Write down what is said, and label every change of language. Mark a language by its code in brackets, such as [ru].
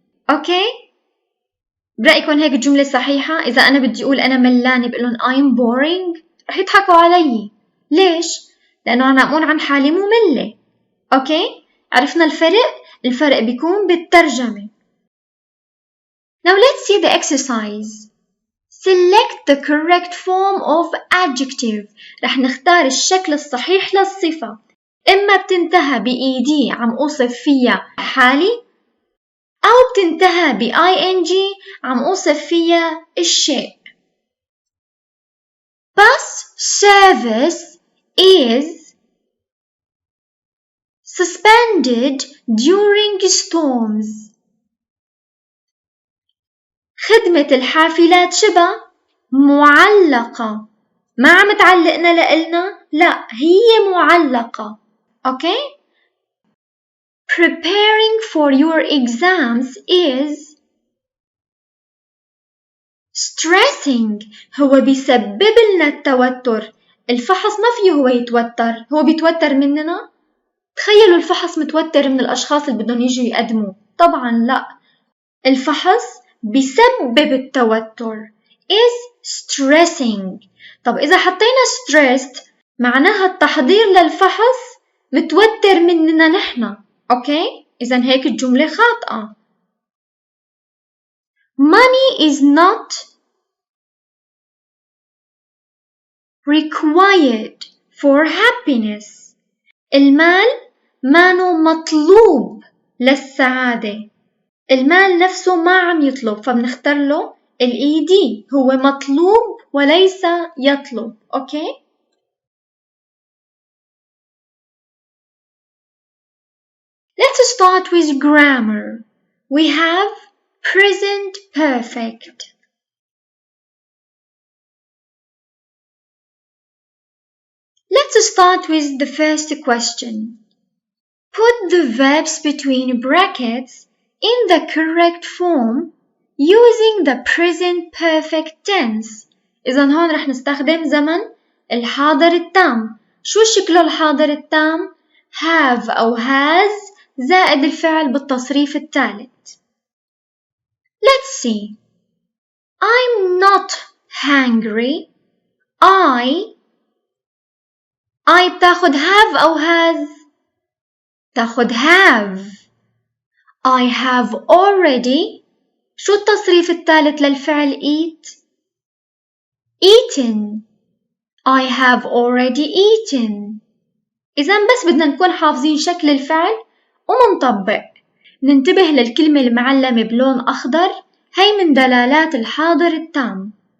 [ar] أوكي؟ برأيكم هيك الجملة صحيحة؟ إذا أنا بدي أقول أنا ملانة بقولن [en] I'm boring [ar] رح يضحكوا علي. ليش؟ لأنه أنا أقول عن حالي مملة. أوكي؟ عرفنا الفرق بيكون بالترجمة. [en] Now let's see the exercise. Select the correct form of adjective. [ar] رح نختار الشكل الصحيح للصفة. إما بتنتهى بإيدي عم أوصف فيها حالي، أو بتنتهى ب-ing عم أوصف فيها الشيء. [en] Bus service is suspended during storms. [ar] خدمة الحافلات شبه معلقة. ما عم تعلقنا لإلنا، لا هي معلقة. [en] Okay? Preparing for your exams is stressing. [ar] هو بيسبب لنا التوتر. الفحص ما فيه هو يتوتر، هو بيتوتر مننا. تخيلوا الفحص متوتر من الأشخاص اللي بدهم يجوا يقدموا. طبعا لا، الفحص بيسبب التوتر [en] is stressing. [ar] طب إذا حطينا stressed معناها التحضير للفحص متوتر مننا نحن. أوكي؟ إذن هيك الجملة خاطئة. [en] Money is not required for happiness. [ar] المال مانو مطلوب للسعادة. المال نفسه ما عم يطلب، فبنختار له الإيدي. هو مطلوب وليس يطلب. [en] Okay? Let's start with grammar. We have present perfect. Let's start with the first question. Put the verbs between brackets in the correct form using the present perfect tense. [ar] إذن هون رح نستخدم زمن الحاضر التام. شو شكله الحاضر التام؟ have أو has زائد الفعل بالتصريف الثالث. [en] Let's see. I'm not hungry. I [ar] بتاخد [en] have أو has؟ [ar] تاخد [en] have. I have already. [ar] شو التصريف الثالث للفعل eat؟ eaten. [en] I have already eaten. [ar] إذن بس بدنا نكون حافظين شكل الفعل ومنطبق. ننتبه للكلمة المعلمة بلون أخضر، هي من دلالات الحاضر التام.